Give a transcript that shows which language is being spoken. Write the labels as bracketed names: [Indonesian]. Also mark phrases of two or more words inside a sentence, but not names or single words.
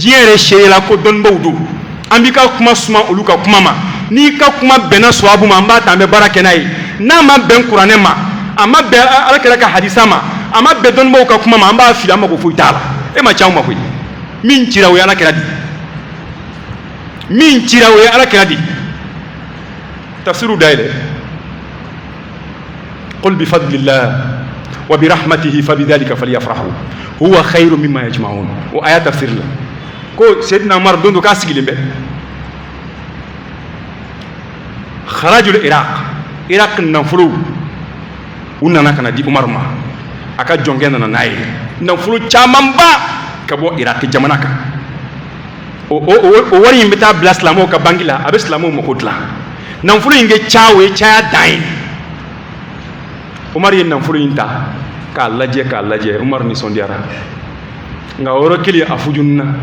[Bambara] yɛrɛ seerela ko dɔnnibaw don an b'i ka kuma suma olu ka kuma ma n'i ka kuma bɛnna sawabu ma an b'a ta an bɛ baara kɛ n'a ye n'a ma bɛn kuranɛ ma a ma bɛn ala kɛra ka hadisa ma a ma bɛn dɔnnibaw ka kuma ma an b'a fili an mako foyi t'a la e ma ca ma koyi min cira o ye ala kɛra di min cira o ye ala kɛra di tafsiru dayɛlɛ [Arabic] قل بفضل الله وبرحمته فبذلك فليفرحوا هو خير مما يجمعون. [Bambara] O aya tafsir la ko sayyidina Umar dondo ka sigilen bɛ [Arabic] خراج العراق [Bambara] nafolo u nana kana di Umar ma a ka jɔnkɛ nana n'a ye nafolo caman ba ka bɔ iraq jamana kan o wari in bɛ taa bila silamɛw ka banki la a bɛ silamɛw mako dilan nafolo in kɛ ca o ye caya dan ye Umar ye nafolo in ta k'a lajɛ Umar nisɔndiyara nka o yɔrɔ kelen a fujununa